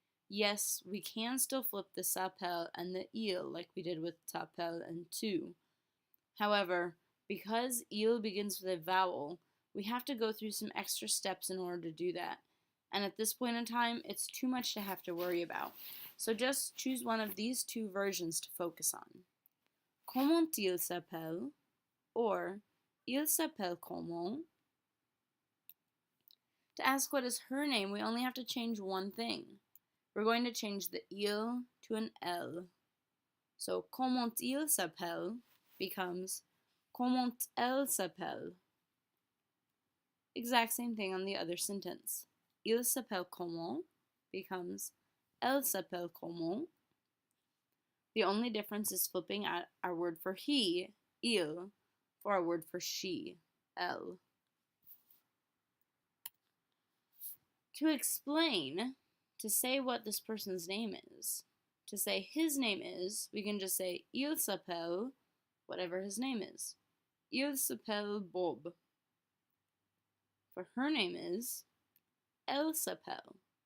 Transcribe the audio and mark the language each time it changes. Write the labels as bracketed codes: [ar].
[en] Yes, we can still flip the s'appelle and the il like we did with t'appelle and tu. However, because il begins with a vowel, we have to go through some extra steps in order to do that. And at this point in time, it's too much to have to worry about. So just choose one of these two versions to focus on. [fr] Comment il s'appelle or il s'appelle comment. [en] To ask what is her name, we only have to change one thing. We're going to change the il to an L. So [fr] comment il s'appelle [en] becomes [fr] comment elle s'appelle. [en] Exact same thing on the other sentence. [fr] Il s'appelle comment becomes elle s'appelle comment. [en] The only difference is flipping our word for he, il, for our word for she, elle. To explain, to say what this person's name is, to say his name is, we can just say [fr] il s'appelle, [en] whatever his name is. [fr] Il s'appelle Bob. [en] For her name is, elle s'appelle.